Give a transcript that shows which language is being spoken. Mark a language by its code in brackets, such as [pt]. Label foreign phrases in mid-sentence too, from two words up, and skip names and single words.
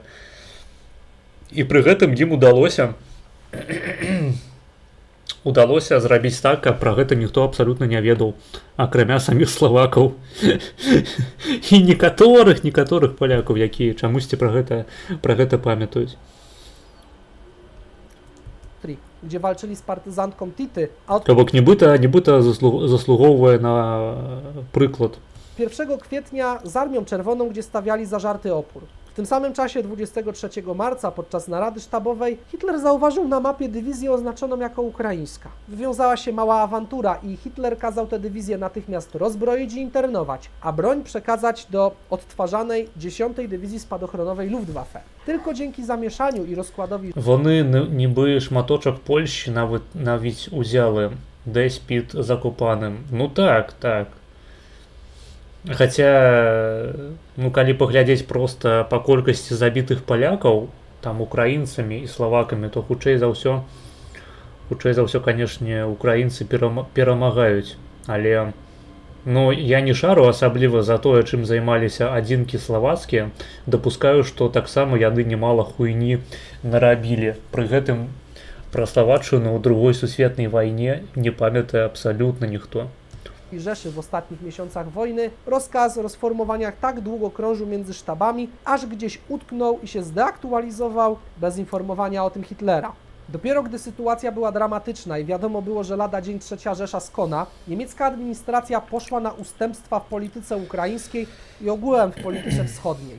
[be] І пры гэтым ім удалося зрабіць так, каб пра гэта ніхто абсалютна не ведаў, акрамя саміх славакаў і некаторых палякаў, якія чамусьці пра гэта памятаюць. [pl] Gdzie walczyli z partyzantką Tity. [be] То бок нібыта заслугоўвае на прыклад [pl] 1 kwietnia z Armią Czerwoną, gdzie stawiali zażarty opór. W tym samym czasie 23 marca podczas narady sztabowej Hitler zauważył na mapie dywizję oznaczoną jako ukraińska. Wywiązała się mała awantura i Hitler kazał tę dywizję natychmiast rozbroić i internować, a broń przekazać do odtwarzanej 10. Dywizji Spadochronowej Luftwaffe. Tylko dzięki zamieszaniu i rozkładowi [uk] Вони ніби шматочок Польщі навіть узяли десь під Закопаним. [be] Ну так, так. Хаця, ну калі паглядзець проста па колькасці забітых палякаў, там украінцамі і славакамі, то хутчэй за ўсё, канешне, украінцы перамагаюць. Але, ну, я не шару асабліва за тое, чым займаліся адзінкі славацкія. Дапускаю, што таксама яны немала хуйні нарабілі. Пры гэтым пра славаччыну ў Другой сусветнай вайне не памятае абсалютна ніхто. [pl] Rzeszy w ostatnich miesiącach wojny, rozkaz rozformowania tak długo krążył między sztabami, aż gdzieś utknął i się zdeaktualizował bez informowania o tym Hitlera. Dopiero gdy sytuacja była dramatyczna i wiadomo było, że lada dzień III Rzesza skona, niemiecka administracja poszła na ustępstwa w polityce ukraińskiej i ogółem w polityce wschodniej.